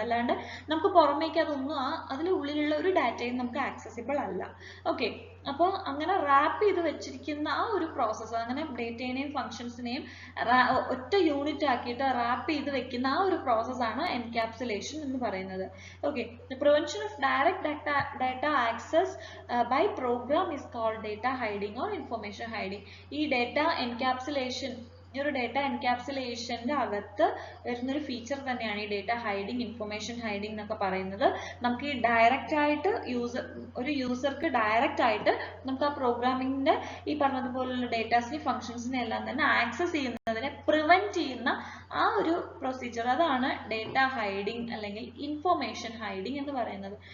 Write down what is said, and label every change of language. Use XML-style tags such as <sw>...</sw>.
<ml>അല്ലാണ്ട് നമുക്ക് പുറമേക്ക് അതൊന്നും അതിനുള്ളിലുള്ള ഒരു ഡാറ്റയും നമുക്ക് ആക്സസിബിൾ അല്ല. ഓക്കെ, അപ്പോൾ അങ്ങനെ റാപ്പ് ചെയ്ത് വെച്ചിരിക്കുന്ന ആ ഒരു പ്രോസസ്സ്, അങ്ങനെ ഡേറ്റയെയും ഫങ്ഷൻസിനെയും ഒറ്റ യൂണിറ്റ് ആക്കിയിട്ട് റാപ്പ് ചെയ്ത് വെക്കുന്ന ആ ഒരു പ്രോസസ്സാണ് എൻകാപ്സുലേഷൻ എന്ന് പറയുന്നത്.</ml> <en>Okay, the prevention of direct data access by program is called data hiding or information hiding.</en> <ml>ഈ ഡേറ്റ എൻകാപ്സുലേഷൻ, ഈ ഒരു ഡേറ്റ എൻകാപ്സുലേഷന്റെ അകത്ത് വരുന്നൊരു ഫീച്ചർ തന്നെയാണ് ഈ ഡേറ്റ ഹൈഡിങ്, ഇൻഫർമേഷൻ ഹൈഡിങ് എന്നൊക്കെ പറയുന്നത്. നമുക്ക് ഈ ഡയറക്റ്റ് ആയിട്ട് ഒരു യൂസർക്ക് ഡയറക്റ്റ് ആയിട്ട് നമുക്ക് ആ പ്രോഗ്രാമിങ്ങിന്റെ ഈ പറഞ്ഞതുപോലുള്ള ഡേറ്റാസിനെയും ഫങ്ഷൻസിനെയും എല്ലാം തന്നെ ആക്സസ് ചെയ്യുന്നതിനെ പ്രിവെന്റ് ചെയ്യുന്ന ആ ഒരു പ്രൊസീജിയർ, അതാണ് ഡേറ്റ ഹൈഡിങ് അല്ലെങ്കിൽ ഇൻഫർമേഷൻ ഹൈഡിങ് എന്ന് പറയുന്നത്.</ml>